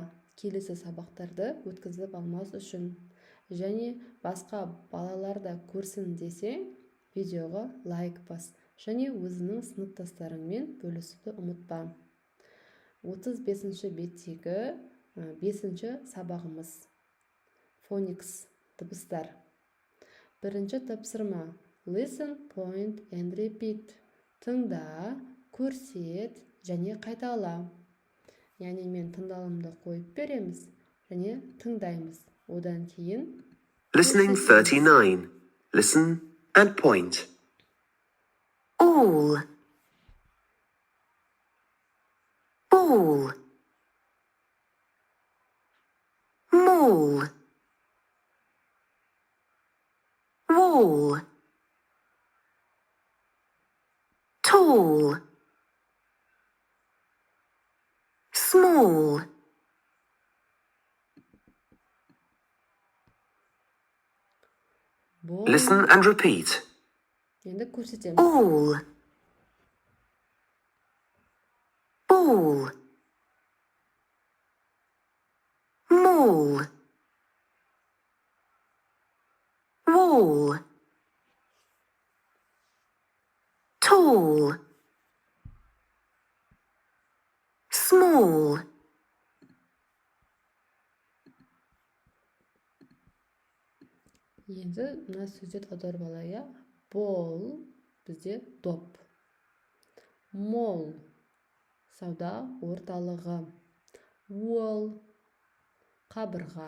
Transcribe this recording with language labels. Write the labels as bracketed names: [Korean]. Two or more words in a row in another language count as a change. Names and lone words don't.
[Kazakh] Келесі сабақтарды өткізіп алмас үшін. Және басқа балалар да көрсін десең, видеоға лайк бас. Және өзінің сыныптастарыңмен бөлісуді ұмытпа. 35-ші беттегі 5-ші сабағымыз. Phonics дыбыстар. Бірінші тапсырма. [English] Listen, point and repeat. [Kazakh] Тыңда, көрсет және қайтала. Яғни мен тыңдалымды қойып береміз және тыңдаймыз. Одан кейін [English] Listening 39. Listen and point. All. Ball. Mall. Wall. Tall. Small. Listen and repeat. [Kazakh] Енді көрсетеміз. [English] All. Ball. Mall. Wall. Tall. Small. [Kazakh] Енді мына сөздерді аударып алайық. Ball бізде доп. Mall сауда орталығы. Wall қабырға.